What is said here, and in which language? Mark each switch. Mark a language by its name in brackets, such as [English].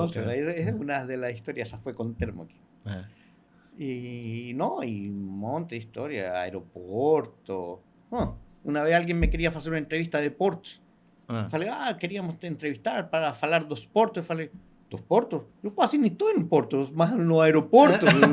[Portuguese] Nossa, é uma das histórias, essa foi com o termo aqui. [Spanish] Y un monte de historia, aeropuerto. Una vez alguien me quería hacer una entrevista de portos. [Portuguese] Falei, queríamos te entrevistar para falar dos portos. Falei, dos portos? Eu quase nem estou em portos, mas no aeroporto.